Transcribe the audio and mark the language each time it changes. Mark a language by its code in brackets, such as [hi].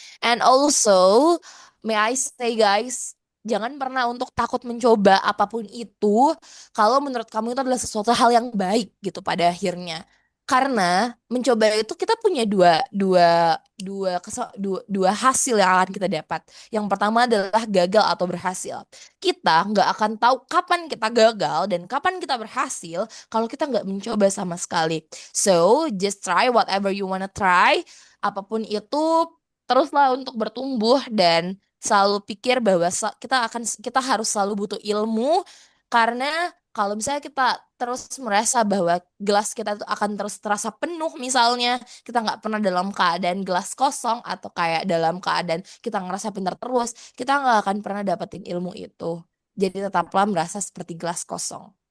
[en] And also, may I say guys, [id] jangan pernah untuk takut mencoba apapun itu kalau menurut kamu itu adalah sesuatu hal yang baik gitu pada akhirnya. Karena mencoba itu kita punya dua dua dua hasil yang akan kita dapat. Yang pertama adalah gagal atau berhasil. Kita nggak akan tahu kapan kita gagal dan kapan kita berhasil kalau kita nggak mencoba sama sekali. [en] So, just try whatever you wanna try. [id] Apapun itu, teruslah untuk bertumbuh dan selalu pikir bahwa kita harus selalu butuh ilmu karena kalau misalnya kita terus merasa bahwa gelas kita itu akan terus terasa penuh misalnya kita nggak pernah dalam keadaan gelas kosong atau kayak dalam keadaan kita ngerasa pintar terus kita nggak akan pernah dapetin ilmu itu jadi tetaplah merasa seperti gelas kosong.